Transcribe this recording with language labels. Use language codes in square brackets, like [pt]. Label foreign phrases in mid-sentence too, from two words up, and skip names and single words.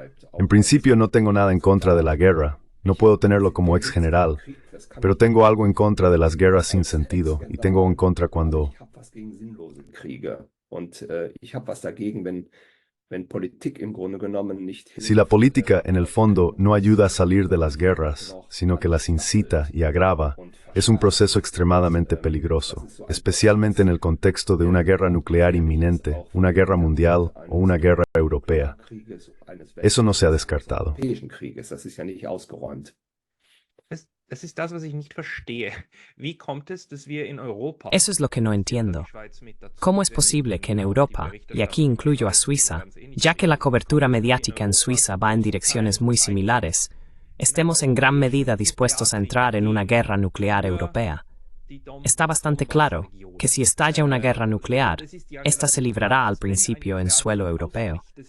[es] En principio no tengo nada en contra de la guerra, no puedo tenerlo como ex general, pero tengo algo en contra de las guerras sin sentido y tengo en contra cuando si la política, en el fondo, no ayuda a salir de las guerras, sino que las incita y agrava, es un proceso extremadamente peligroso, especialmente en el contexto de una guerra nuclear inminente, una guerra mundial o una guerra europea. Eso no se ha descartado. [de] Das ist das, was ich nicht verstehe. Wie kommt es, dass wir in Europa... [es] Eso es lo que no entiendo. ¿Cómo es posible que en Europa, y aquí incluyo a Suiza, ya que la cobertura mediática en Suiza va en direcciones muy similares, estemos en gran medida dispuestos a entrar en una guerra nuclear europea? Está bastante claro que si estalla una guerra nuclear, esta se librará al principio en suelo europeo.